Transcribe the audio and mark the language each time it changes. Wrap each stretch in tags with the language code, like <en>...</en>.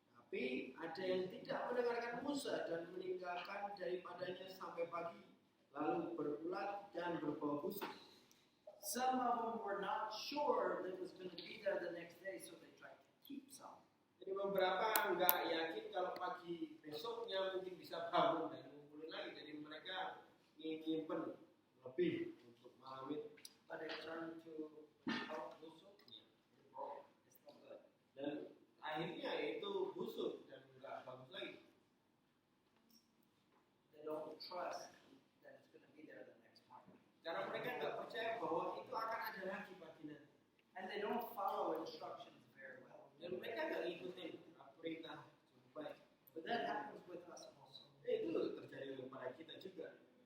<id>Tapi ada yang tidak mendengarkan Musa dan meninggalkan daripadanya sampai pagi, lalu berulat dan berbau busuk.</id> <en>Some of them were not sure that it was going to be there the next day, so they tried to keep some.</en> <id>Jadi beberapa nggak yakin kalau pagi besoknya mungkin bisa bangun dan ngumpulin lagi. Jadi mereka nyimpen lebih untuk malam itu.</id> <en>But it turned to how busuk. It's not good.</en> <id>Dan akhirnya itu busuk dan nggak bagus lagi.</id> <en>They don't trust that it's going to be there the next morning.</en> <id>Karena mereka nggak percaya bahwa itu akan ada lagi pagi nanti.</id> <en>And they don't follow instructions very well.</en> <id>Dan mereka nggak ngikutin perintah cukup baik.</id> <en>But that happens with us also.</en> <id>Itu terjadi kepada kita juga.</id>